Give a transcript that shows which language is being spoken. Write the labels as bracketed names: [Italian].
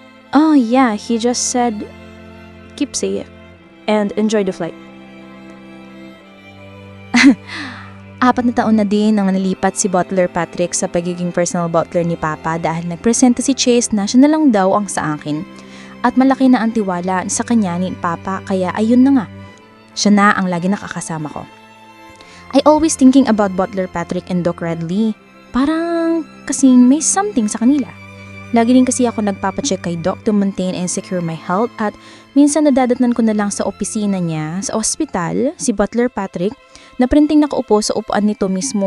[English] Oh yeah, he just said, keep safe and enjoy the flight. [Filipino] 4 na taon na din ang nalipat si Butler Patrick sa pagiging personal butler ni Papa dahil nagpresenta si Chase na siya na lang daw ang sa akin. At malaki na ang tiwala sa kanya ni Papa kaya ayun na nga. Siya na ang lagi nakakasama ko. [English] I always thinking about Butler Patrick and Doc Radley. [Filipino] Parang kasing may something sa kanila. Lagi din kasi ako nagpapacheck kay Doc [English] to maintain and secure my health [Filipino] at minsan nadadatnan ko na lang sa opisina niya, sa ospital, si Butler Patrick, na printing nakaupo sa upuan nito mismo.